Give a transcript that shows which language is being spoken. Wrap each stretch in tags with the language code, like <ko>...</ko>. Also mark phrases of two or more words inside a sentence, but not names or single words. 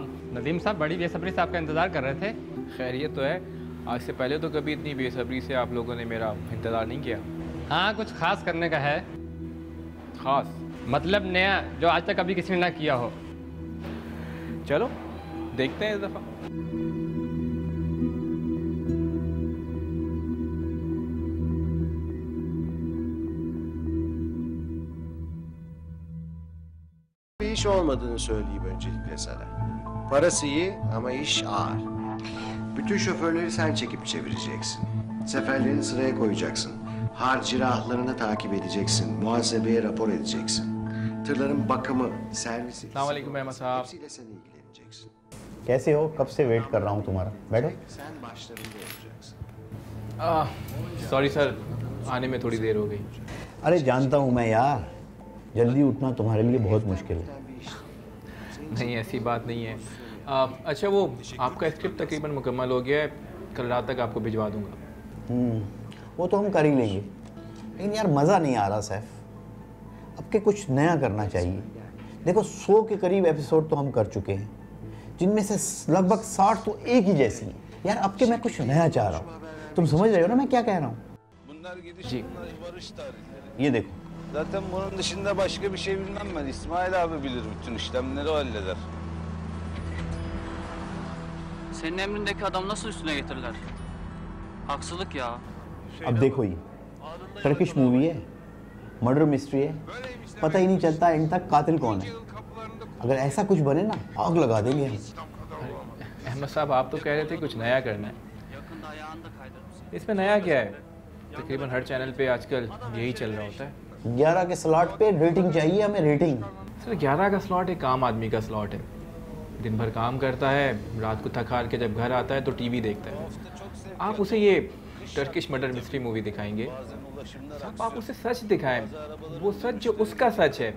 <hi>नदीम साहब बड़ी बेसब्री से आपका इंतज़ार कर रहे थे। खैरियत तो है? आज से पहले तो कभी इतनी बेसब्री से आप लोगों ने मेरा इंतज़ार नहीं किया। हाँ, कुछ खास करने का है। ख़ास मतलब नया, जो आज तक कभी किसी ने ना किया हो। चलो देखते हैं इस दफ़ा।</hi> <tr>Bir iş olmadığını söyleyeyim öncelikle sana. Parası iyi ama iş ağır. Bütün şoförleri sen çekip çevireceksin. Seferlerini sıraya koyacaksın. Harcı rahlarını takip edeceksin. Muhasebeye rapor edeceksin. Tırların bakımı, servisi...</tr> <hi>अस्सलाम वालेकुम अहमद साहब।</hi> <tr>Hepsiyle sen ilgileneceksin.</tr> <hi>कैसे हो? कब से वेट कर रहा हूँ तुम्हारा। बैठो।</hi> <tr>Sen başlarında olacaksın.</tr> <en>sorry sir,</en> <hi>आने में थोड़ी देर हो गई। अरे जानता हूँ मैं यार, जल्दी उठना तुम्हारे लिए बहुत मुश्किल है। नहीं, ऐसी बात नहीं है। अच्छा, वो आपका स्क्रिप्ट तकरीबन मुकम्मल हो गया है, कल रात तक आपको भिजवा दूंगा। वो तो हम कर ही लेंगे, लेकिन यार मज़ा नहीं आ रहा सैफ। अब के कुछ नया करना चाहिए। देखो 100 के करीब एपिसोड तो हम कर चुके हैं, जिनमें से लगभग 60 तो एक ही जैसी हैं। यार अब के मैं कुछ नया चाह रहा हूँ। तुम समझ रहे हो ना मैं क्या कह रहा हूँ? जी। ये देखो।</hi> <tr>Zaten bunun dışında başka bir şey bilmem ben. İsmail abi bilir bütün işlemleri o halleder. Senin emrindeki adam nasıl üstüne getirirler? Haksızlık ya.</tr> <hi>अब देखो ये</hi> <en>Turkish movie</en> <hi>है,</hi> <en>murder mystery</en> <hi>है, पता ही नहीं चलता एंड तक कातिल कौन है। अगर ऐसा कुछ बने ना, आग लगा देंगे हम। अहमद साहब, आप तो कह रहे थे कुछ नया करना है।</hi> <tr>Yakında ayağını da kaydırır mısın?</tr> <hi>इसमें नया क्या है? तकरीबन हर चैनल पे आजकल यही चल रहा होता है। 11 के स्लॉट पे रेटिंग चाहिए हमें, रेटिंग। सर 11 का स्लॉट एक आम आदमी का स्लॉट है। दिन भर काम करता है, रात को थक हार के जब घर आता है तो टीवी देखता है। आप उसे ये</hi> <en>Turkish murder mystery movie</en> <hi>दिखाएंगे, आप उसे सच दिखाएं, वो सच जो उसका सच है।</hi>